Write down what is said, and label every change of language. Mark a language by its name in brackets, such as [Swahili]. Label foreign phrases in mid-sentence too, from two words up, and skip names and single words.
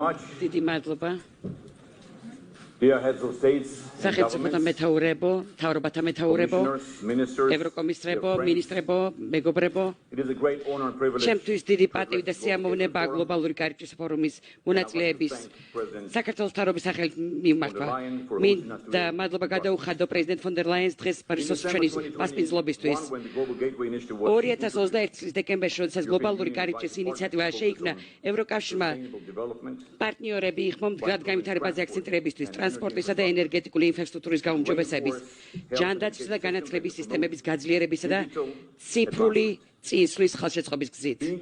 [Georgian] დიდი მადლობა. [English] Dear heads of states, [Georgian] სახელმწიფოთა მეთაურებო, მთავრობათა მეთაურებო, ევროკომისრებო, მინისტრებო, მეგობრებო. [English] it is a great honor and privilege [Georgian] ჩემთვის დიდი პატივი და სიამოვნება გლობალური კარიბჭის ფორუმის მონაწილეების საქართველოს მთავრობის სახელით მიმართვა. მინდა მადლობა გადაუხადო პრეზიდენტ ფონ დერ ლაიენს დღეს პარიზის ჩვენის მასპინძლობისთვის. 2021 წლის დეკემბერში, როდესაც გლობალური კარიბჭის ინიციატივა შეიქმნა, ევროკავშირმა პარტნიორები იხმო მდგრად განვითარებაზე აქცენტირებისთვის, ტრანსპორტისა და ენერგეტიკული ინფრასტრუქტურის გაუმჯობესების, ჯანდაცვის და განათლების სისტემების გაძლიერებისა და ციფრული წინსვლის ხელშეწყობის გზით.